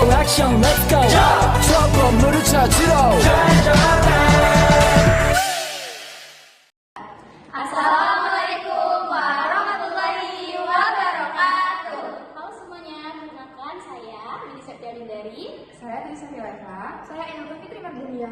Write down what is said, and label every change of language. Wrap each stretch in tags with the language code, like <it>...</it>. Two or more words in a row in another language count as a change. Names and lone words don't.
<ko>액션</ko> <en>let's go</en> <ko>저 건물을 찾으러</ko> <ar>السلام عليكم ورحمة الله وبركاته.</ar> <id>Halo semuanya, perkenalkan saya Lili Septianindari. Saya Trisha Eva. Saya Enoto Fitri Mardunia.</id>